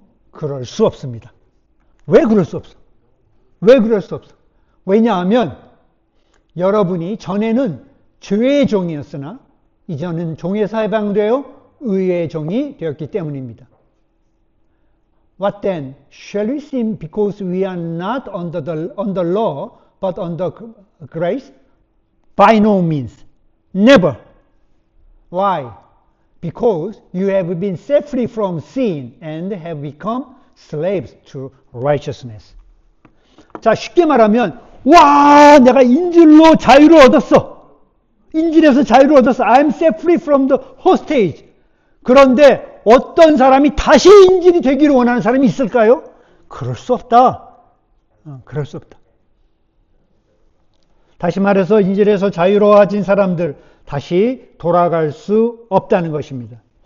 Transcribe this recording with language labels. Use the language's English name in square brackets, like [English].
[Korean] 그럴 수 없습니다. 왜 그럴 수 없어? 왜 그럴 수 없어? 왜냐하면 여러분이 전에는 죄의 종이었으나 이제는 종에서 해방되어 의의 종이 되었기 때문입니다. [English] What then? Shall we sin because we are not under the law but under grace? By no means. Never. Why? Because you have been set free from sin and have become slaves to righteousness. [Korean] 자, 쉽게 말하면 와, 내가 인질로 자유를 얻었어. 인질에서 자유를 얻었어. [English] I'm set free from the hostage. [Korean] 그런데 어떤 사람이 다시 인질이 되기를 원하는 사람이 있을까요? 그럴 수 없다. 그럴 수 없다. 다시 말해서 인질에서 자유로워진 사람들 다시 돌아갈 수 없다는 것입니다.